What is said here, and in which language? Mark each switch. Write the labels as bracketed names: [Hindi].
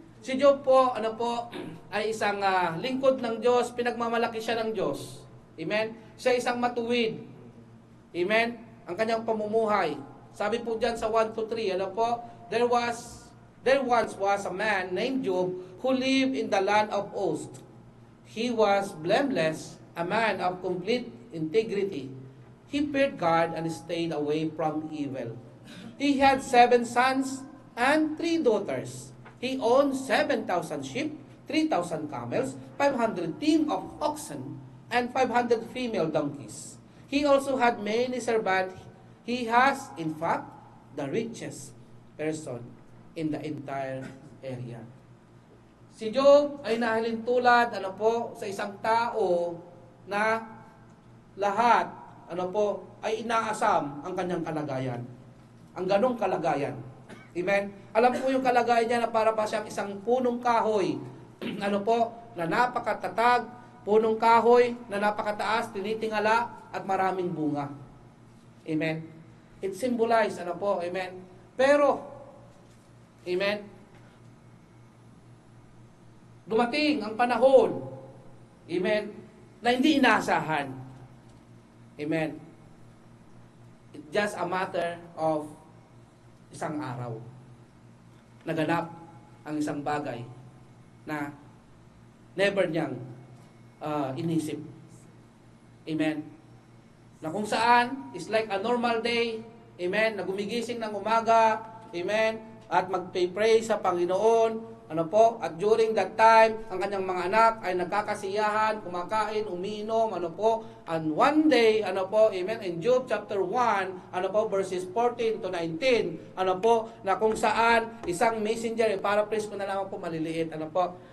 [Filipino] Si Job po, ay isang lingkod ng Diyos, pinagmamalaki siya ng Diyos. Amen. Siya isang matuwid. Amen. Ang kanyang pamumuhay. Sabi po dyan sa [English] 1 to 3, there once was a man named Job who lived in the land of Uz. He was blameless, a man of complete integrity. He feared God and stayed away from evil. He had 7 sons and 3 daughters. He owned 7,000 sheep, 3,000 camels, 500 team of oxen, and 500 female donkeys. He also had many servants. He has, in fact, the richest person in the entire area. [Filipino] Si Job ay nahalin tulad, sa isang tao na lahat, ay inaasam ang kanyang kalagayan. Ang ganong kalagayan. Amen? Alam po yung kalagayan niya na para pa siyang isang punong kahoy, na napakatatag, punong kahoy na napakataas, tinitingala, at maraming bunga. Amen? [English] It symbolizes, [Filipino] amen? Pero, amen, dumating ang panahon, amen, na hindi inaasahan. Amen. [English] It's just a matter of [Filipino] isang araw. Naganap ang isang bagay na never niyang inisip. Amen. Na kung saan, [English] is like a normal day. [Filipino] Amen. Na gumigising ng umaga. Amen. At magpray sa Panginoon. Ano po? At [English] during that time, [Filipino] ang kanyang mga anak ay nagkakasiyahan, kumakain, umiinom, ano po? [English] And one day, [Filipino] ano po? [English] Amen. In Job chapter 1, ano po? Verses 14 to 19, [Filipino] ano po? Na kung saan isang messenger, paraphrase ko na lang po maliliit, ano po?